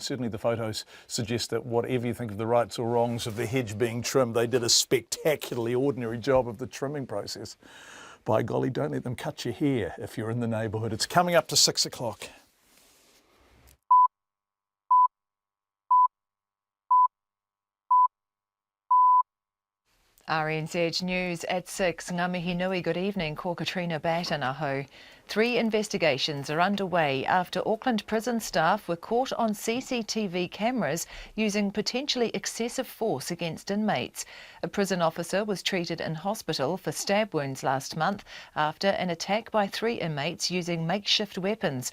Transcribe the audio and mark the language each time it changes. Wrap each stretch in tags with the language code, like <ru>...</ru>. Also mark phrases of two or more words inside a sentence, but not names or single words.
<en>Certainly the photos suggest that whatever you think of the rights or wrongs of the hedge being trimmed, they did a spectacularly ordinary job of the trimming process. By golly, don't let them cut your hair if you're in the neighbourhood. It's coming up to 6 o'clock. RNZ News at 6.</en> <mi>Ngā mihi nui,</mi> <en>good evening. Ko Katrina Batanaho. 3 investigations are underway after Auckland prison staff were caught on CCTV cameras using potentially excessive force against inmates. A prison officer was treated in hospital for stab wounds last month after an attack by 3 inmates using makeshift weapons.</en>